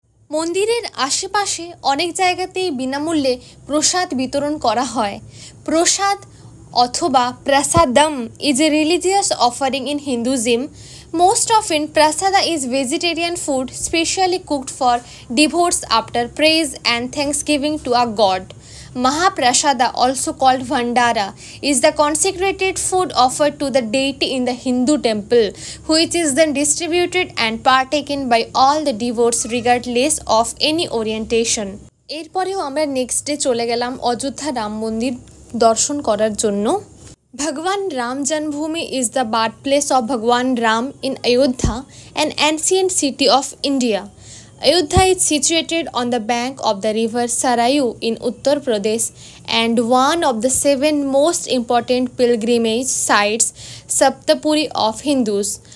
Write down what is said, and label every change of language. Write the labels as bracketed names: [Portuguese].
[Bangla] মন্দিরের আশেপাশে অনেক জায়গাতেই বিনামূল্যে প্রসাদ বিতরণ করা হয়। প্রসাদ অথবা [English] prasadam is a religious offering in Hinduism. Most often, prasada is vegetarian food specially cooked for devotees after praise and thanksgiving to a god. Mahaprasada, also called Bhandara, is the consecrated food offered to the deity in the Hindu temple, which is then distributed and partaken by all the devotees regardless of any orientation. [Bangla] এরপরেও আমরা next day চলে গেলাম অযোধ্যা রাম মন্দির দর্শন করার জন্য। [English] Bhagwan Ram Janmabhoomi is the birthplace of Bhagwan Ram in Ayodhya, an ancient city of India. Ayodhya is situated on the bank of the river Sarayu in Uttar Pradesh and one of the 7 most important pilgrimage sites, Saptapuri, of Hindus.